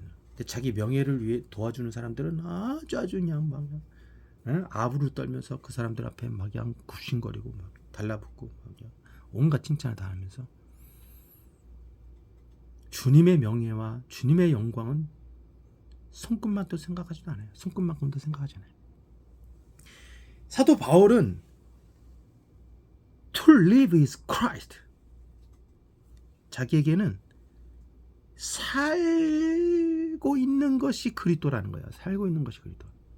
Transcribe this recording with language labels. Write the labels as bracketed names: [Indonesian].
[Korean] 근데 자기 명예를 위해 도와주는 사람들은 아주 그냥 막 아부를 떨면서 그 사람들 앞에 막 그냥 굽신거리고 막 달라붙고 막 온갖 칭찬을 다 하면서 주님의 명예와 주님의 영광은 손끝만도 생각하지도 않아요. 손끝만큼도 생각하지 않아요. 사도 바울은 [English] To live is Christ. [Korean] 자기에게는 살고 있는 것이 그리스도라는 거예요. 살고 있는 것이 그리스도.